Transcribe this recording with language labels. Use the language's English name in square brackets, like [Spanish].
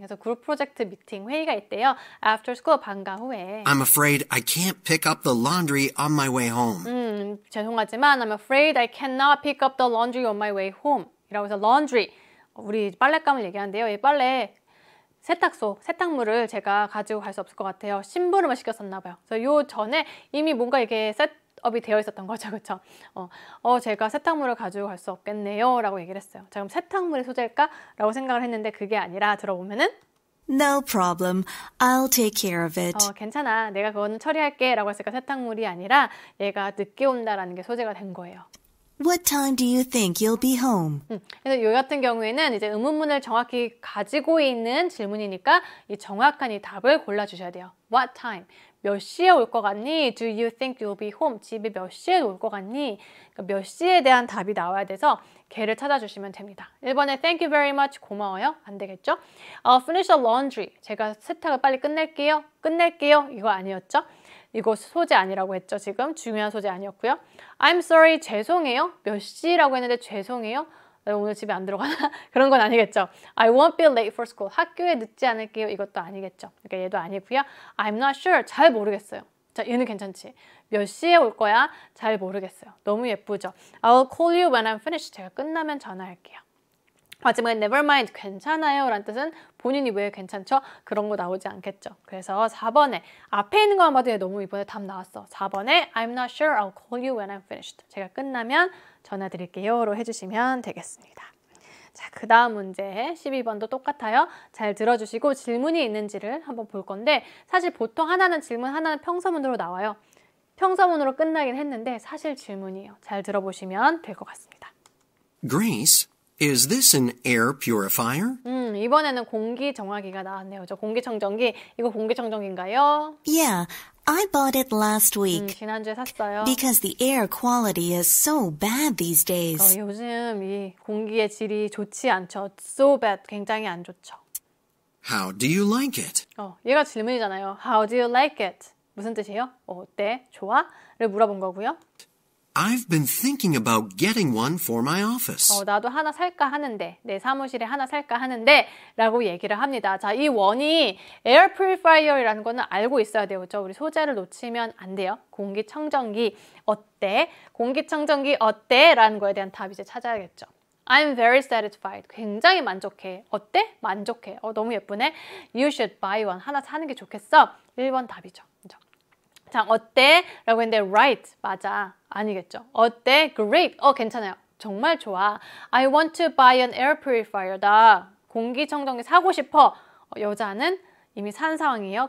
[Korean] 그래서 그룹 프로젝트 미팅 회의가 있대요. [English] After school [Korean] 방과 후에. [English] I'm afraid I can't pick up the laundry on my way home. [Korean] 죄송하지만 [English] I'm afraid I cannot pick up the laundry on my way home. [Korean] 이라고 해서 laundry, 우리 빨랫감을 얘기하는데요. 이 빨래 세탁소, 세탁물을 제가 가지고 갈 수 없을 것 같아요. 심부름을 시켰었나 봐요. 그래서 요 전에 이미 뭔가 이게 셋업이 되어 있었던 거죠. 그렇죠? 제가 세탁물을 가지고 갈 수 없겠네요. 라고 얘기를 했어요. 자, 그럼 세탁물이 소재일까? 라고 생각을 했는데 그게 아니라 들어보면은 [English] No problem. I'll take care of it. [Korean] 괜찮아. 내가 그거는 처리할게. 라고 했으니까 세탁물이 아니라 얘가 늦게 온다라는 게 소재가 된 거예요. [English] What time do you think you'll be home? [Korean] 그래서 이 같은 경우에는 이제 의문문을 정확히 가지고 있는 질문이니까 이 정확한 이 답을 골라주셔야 돼요. [English] What time? [Korean] 몇 시에 올 것 같니? [English] Do you think you'll be home? [Korean] 집에 몇 시에 올 것 같니? 그러니까 몇 시에 대한 답이 나와야 돼서 걔를 찾아주시면 됩니다. 1번에 [English] thank you very much [Korean] 고마워요. 안 되겠죠? [English] I'll finish the laundry. [Korean] 제가 세탁을 빨리 끝낼게요. 이거 아니었죠? 이거 소재 아니라고 했죠. 지금 중요한 소재 아니었고요. [English] I'm sorry, [Korean] 죄송해요. 몇 시라고 했는데 죄송해요. 오늘 집에 안 들어가나? 그런 건 아니겠죠. [English] I won't be late for school. [Korean] 학교에 늦지 않을게요. 이것도 아니겠죠. 그러니까 얘도 아니고요. [English] I'm not sure. [Korean] 잘 모르겠어요. 자, 얘는 괜찮지. 몇 시에 올 거야? 잘 모르겠어요. 너무 예쁘죠. [English] I'll call you when I'm finished. [Korean] 제가 끝나면 전화할게요. 마지막에 [English] never mind, [Korean] 괜찮아요 라는 뜻은 본인이 왜 괜찮죠? 그런 거 나오지 않겠죠. 그래서 4번에 앞에 있는 것만 봐도 너무 이번에 답 나왔어. 4번에 [English] I'm not sure, I'll call you when I'm finished. [Korean] 제가 끝나면 전화 드릴게요 로 해주시면 되겠습니다. 자, 그 다음 문제 12번도 똑같아요. 잘 들어주시고 질문이 있는지를 한번 볼 건데 사실 보통 하나는 질문, 하나는 평서문으로 나와요. 평서문으로 끝나긴 했는데 사실 질문이에요. 잘 들어보시면 될 것 같습니다. [English] Grace, is this an air purifier? [Korean] 이번에는 공기정화기가 나왔네요. 저 공기청정기, 이거 공기청정기인가요? [English] Yeah, I bought it last week. [Korean] 지난주에 샀어요. [English] Because the air quality is so bad these days. [Korean] 요즘 이 공기의 질이 좋지 않죠. [English] So bad, [Korean] 굉장히 안 좋죠. [English] How do you like it? [Korean] 얘가 질문이잖아요. [English] How do you like it? [Korean] 무슨 뜻이에요? 어때? 좋아? 를 물어본 거고요. [English] I've been thinking about getting one for my office. [Korean] 나도 하나 살까 하는데, 내 사무실에 하나 살까 하는데 라고 얘기를 합니다. 자, 이 원이 에어 프리파이어라는 거는 알고 있어야 돼요. 그렇죠? 우리 소재를 놓치면 안 돼요. 공기청정기 어때? 공기청정기 어때? 라는 거에 대한 답 이제 찾아야겠죠. [English] I'm very satisfied. [Korean] 굉장히 만족해. 어때? 만족해. 너무 예쁘네. [English] You should buy one. [Korean] 하나 사는 게 좋겠어. 1번 답이죠. 그렇죠? 자, 어때? 라고 했는데 [English] right, [Korean] 맞아. 아니겠죠. 어때? [English] great. [Korean] 괜찮아요. 정말 좋아. [English] I want to buy an air purifier. [Korean] 나 공기청정기 사고 싶어. 여자는 이미 산 상황이에요.